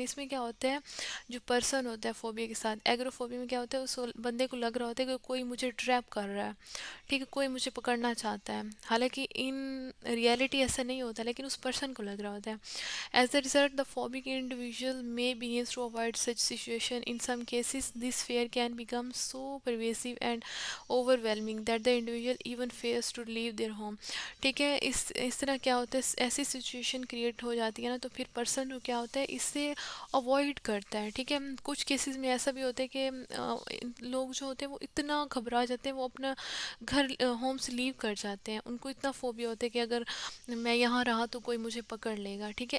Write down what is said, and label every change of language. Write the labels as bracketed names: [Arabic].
[Urdu] اس میں کیا ہوتا ہے، جو پرسن ہوتا ہے فوبیا کے ساتھ، ایگروفوبیا میں کیا ہوتا ہے، اس بندے کو لگ رہا ہوتا ہے کہ کوئی مجھے ٹریپ کر رہا ہے، ٹھیک ہے، کوئی مجھے پکڑنا چاہتا ہے. حالانکہ ان ریئلٹی ایسا نہیں ہوتا، لیکن اس پرسن کو لگ رہا ہوتا ہے. [English] As a result the phobic individual may begins to avoid such situation. In some cases this fear can become so pervasive and overwhelming that the individual even fears to leave their home. [Urdu] ٹھیک ہے، اس طرح کیا ہوتا ہے، ایسی situation create ہو جاتی ہے نا، تو پھر پرسن کو کیا ہوتا ہے، اس سے اوائڈ کرتا ہے. ٹھیک ہے. کچھ کیسز میں ایسا بھی ہوتا ہے کہ لوگ جو ہوتے ہیں وہ اتنا گھبرا جاتے ہیں، وہ اپنا گھر ہوم سے لیو کر جاتے ہیں. ان کو اتنا فوبیا ہوتا ہے کہ اگر میں یہاں رہا تو کوئی مجھے پکڑ لے گا. ٹھیک ہے.